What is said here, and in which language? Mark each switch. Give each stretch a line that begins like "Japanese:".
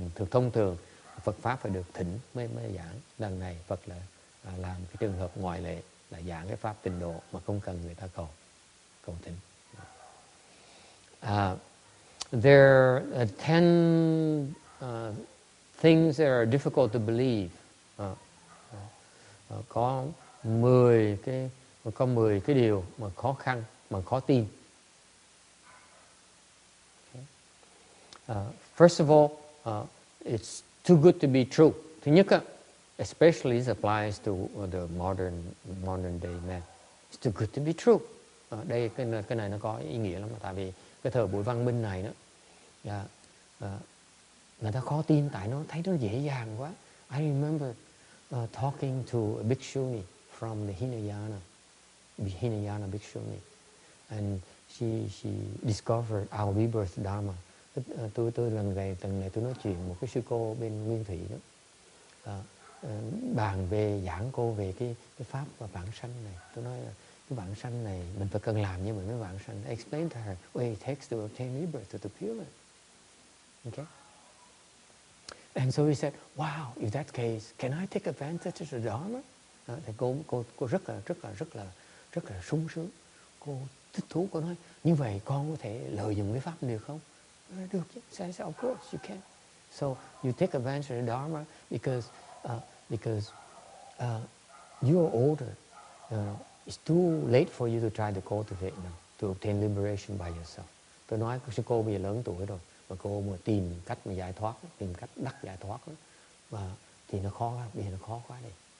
Vietnamese: Thông thường Phật pháp phải được thỉnh mới giảng. Lần này Phật là làm cái trường hợp ngoại lệ là giảng cái pháp tịnh độ mà không cần người ta cầu thỉnh.
English: There are 10 things that are difficult to believe.
Vietnamese: Có 10 cái điều mà khó khăn, mà khó tin.
English: First of all, it's too good to be true.
Vietnamese: Thứ nhất,
English: especially this applies to the modern day man. It's too good to be true.
Vietnamese: Đây cái này nó có ý nghĩa lắm, tại vì cái thời buổi văn minh này đó, người ta khó tin tại nó thấy nó dễ dàng quá.
English: I remember talking to a bhikshuni from the Hinayana bhikshuni, and she discovered our Rebirth Dharma.
Vietnamese: Tôi lần này tôi nói chuyện một cái sư cô bên Nguyên Thủy đó. bàn về giảng cô về cái pháp và vãng sanh này. Tôi nói là cái vãng sanh này mình phải cần làm như mình mới vãng sanh.
English: I explained to her what it takes to obtain rebirth to the Pureland. Okay? And so he said, wow, if that's case, can I take advantage of the Dharma?
Vietnamese: Thì cô rất là sung sướng. Cô thích thú, cô nói, như vậy con có thể lợi dụng cái pháp được không? Được chứ.
English: So I said, of course you can. So you take advantage of the Dharma because you are older. It's too late for you to try to cultivate now, to obtain liberation by yourself.
Vietnamese: Tôi nói sư cô bây giờ lớn tuổi rồi, mà cô mà tìm cách mà giải thoát, tìm cách đắc giải thoát đó, và thì nó khó quá, bây giờ nó khó quá đi.